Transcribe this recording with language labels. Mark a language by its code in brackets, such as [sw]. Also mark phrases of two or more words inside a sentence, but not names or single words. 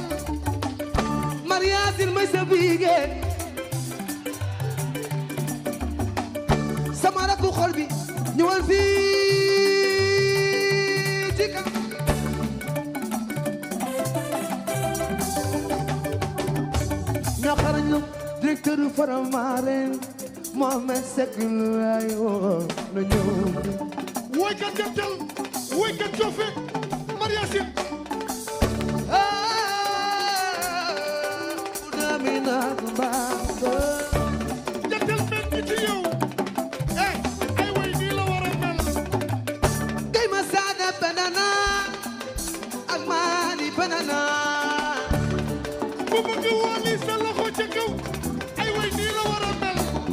[wo] Mariasin may sa biige sama rakku xol bi ñëwal fii ci kanam ñoo xarañ lu directeur Faramaren Mohamed Seck ay woo na ñëw woykat jantal woykat jofe Mariasin Gudami nak baba jantal mel ni ci yow ay way nii la war a mel kay ma saada banana ak maani banana ku bëgg wali sa loxo ca kaw ay way nii la war a mel